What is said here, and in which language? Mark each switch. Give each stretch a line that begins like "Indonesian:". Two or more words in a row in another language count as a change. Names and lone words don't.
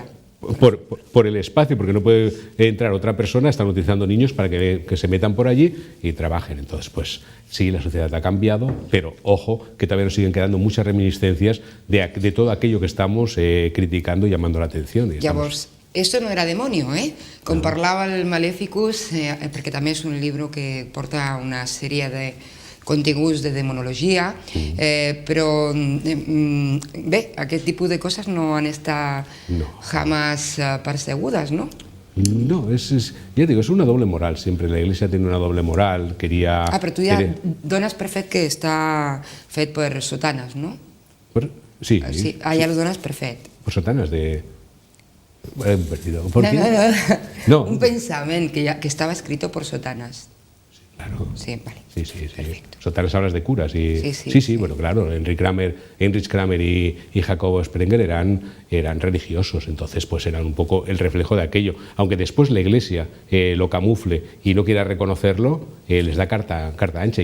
Spanish: Por el espacio, porque no puede entrar otra persona, están utilizando niños para que se metan por allí y trabajen. Entonces, pues sí, la sociedad ha cambiado, pero ojo, que todavía nos siguen quedando muchas reminiscencias de todo aquello que estamos criticando y llamando la atención. Llavors, esto no era demonio,
Catalan: Com parlava el Maleficus, perquè també és un llibre que porta una sèrie de continguts de demonologia, però bé, aquest tipus de coses no han estat jamás persegudes, ¿no?
Spanish: No, ya digo, es una doble moral siempre. La Iglesia tiene una doble moral. Quería...
Catalan: però tu ja dones per fet que està fet per sotanes, no? Sí. Ja ho dones per fet. Per sotanes de... No. Un pensament que estava
Spanish: escrito por sotanas. Claro. Sí, vale. Sí. Sotanas hablas de curas. Sí, bueno, claro. Heinrich Kramer y Jacobo Sprenger eran religiosos, entonces pues eran un poco el reflejo de aquello. Aunque después la Iglesia lo camufle y no quiera reconocerlo, les da carta ancha.